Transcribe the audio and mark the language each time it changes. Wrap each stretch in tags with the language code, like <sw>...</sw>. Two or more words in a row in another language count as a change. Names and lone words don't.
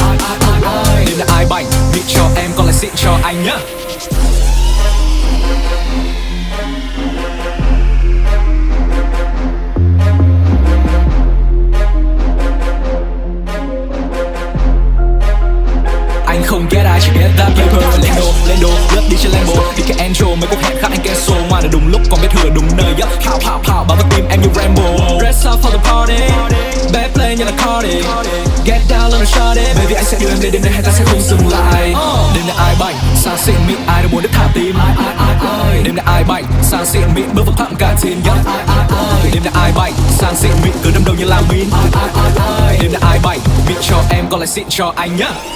<vi>Đến là ai bảnh, beat cho em còn lại xịn cho anh nhá. Anh không get ai chỉ</vi> <en>get that paper.</en> <vi>Lên đồ, lướt đi trên Lambo. Đi cái Angel mấy cuộc hẹn khác anh cancel. Ngoài là đúng lúc còn biết thừa đúng nơi. Pow bao vào tim em như Rambo.</vi> <en>Dress up for the party. Bad play</en> <vi>như là</vi> <en>Cardi. Get down lên shawty.</en> <vi>Baby anh sẽ đưa em đến đêm nay hay ta sẽ không dừng lại. Đêm nay ai bảnh sang xịn mịn ai đâu muốn được thả tim. Đêm nay ai bảnh sang xịn mịn bước vào thẳng cả team. Đêm nay ai bảnh sang xịn mịn cứ đâm đầu như làm min. Đêm nay ai bảnh beat cho em còn lại xịn cho anh nhá.</vi>